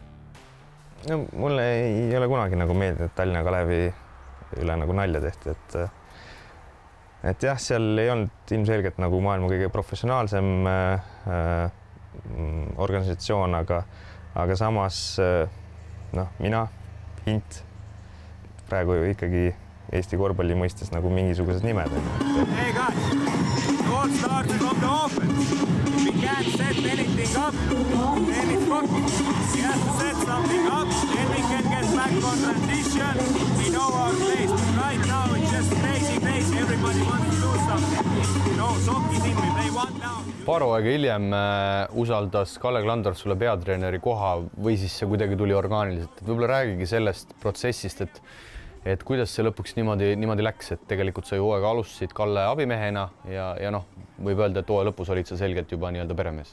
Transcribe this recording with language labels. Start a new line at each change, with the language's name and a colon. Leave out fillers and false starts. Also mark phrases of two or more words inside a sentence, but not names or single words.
Estonian: No, mulle ei ole kunagi nagu meeldinud Tallinna Kalevi üle nagu nalja tehti, et jah, seal ei olnud ilmselgelt nagu maailma kõige professionaalsem organisatsioon, aga samas mina, Hint, praegu ju ikkagi Eesti korvpalli mõistes nagu mingisugused nimed.
English: Hey guys, all starts from the offense. If we can't set anything up, then it's fucking. We have to set something up, then we can get back on transition. We know our place. Right now it's just crazy. Everybody wants to do something. No, Sokis in me, they want now.
Estonian: Paaro aega hiljem usaldas Kalle Klandorf sulle peatreeneri koha või siis see kuidagi tuli orgaaniliselt. Võib-olla räägigi sellest protsessist, et kuidas see lõpuks niimoodi läks, et tegelikult sa ju hooaega alustasid Kalle abimehena ja noh, võib öelda, et hooaja lõpus olid sa selgelt juba nii-öelda peremees.